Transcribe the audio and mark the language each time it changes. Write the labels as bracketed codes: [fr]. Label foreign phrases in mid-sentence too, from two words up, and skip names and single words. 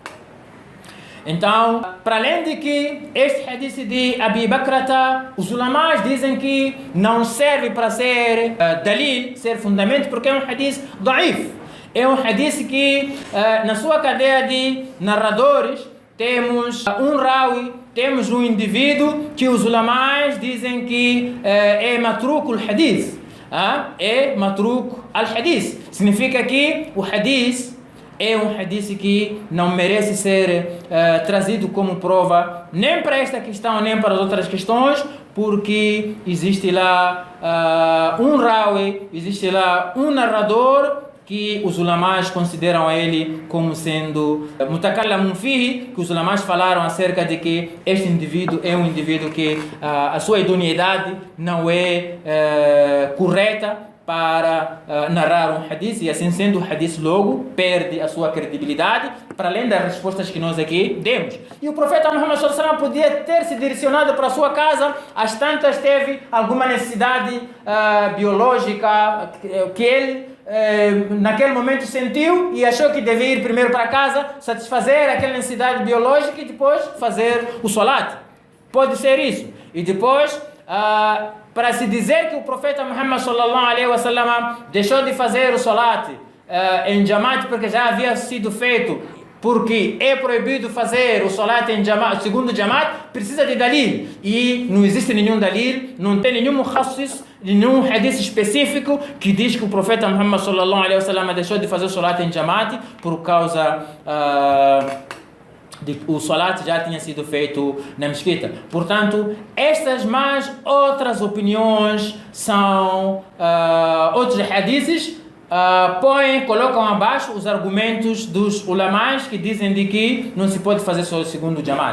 [pt] Então, para além de que este hadith de Abi Bakrata, os ulamás dizem que não serve para ser dalil, ser fundamento, porque é um hadith da'if. É um hadith que na sua cadeia de narradores temos um rawi, temos um indivíduo que os ulamás dizem que é [ar] متروك الحديث. É متروك الحديث. [pt] Significa que o hadith é um hadith que não merece ser trazido como prova, nem para esta questão, nem para as outras questões, porque existe lá um rawi, existe lá um narrador que os ulamás consideram ele como sendo [ar] متكلم فيه, [pt] que os ulamás falaram acerca de que este indivíduo é um indivíduo que a sua idoneidade não é correta para narrar um hadith, e assim sendo o hadith logo perde a sua credibilidade, para além das respostas que nós aqui demos. E o profeta Muhammad [ar] صلى الله عليه وسلم [pt] podia ter se direcionado para a sua casa, às tantas teve alguma necessidade biológica que ele naquele momento sentiu e achou que devia ir primeiro para casa, satisfazer aquela necessidade biológica e depois fazer o salat. Pode ser isso. E depois, para se dizer que o profeta Muhammad [ar] صلى الله عليه وسلم [pt] deixou de fazer o salat em Jamaat porque já havia sido feito, porque é proibido fazer o salat em Jamaat, segundo Jamaat, precisa de dalil. E não existe nenhum dalil, não tem nenhum mukhassis, nenhum hadith específico que diz que o profeta Muhammad [ar] صلى الله عليه وسلم [pt] deixou de fazer o salat em Jamaat por causa o salat já tinha sido feito na mesquita. Portanto, estas mais outras opiniões são outros hadiths, colocam abaixo os argumentos dos ulamás que dizem de que não se pode fazer só o segundo Jamaat.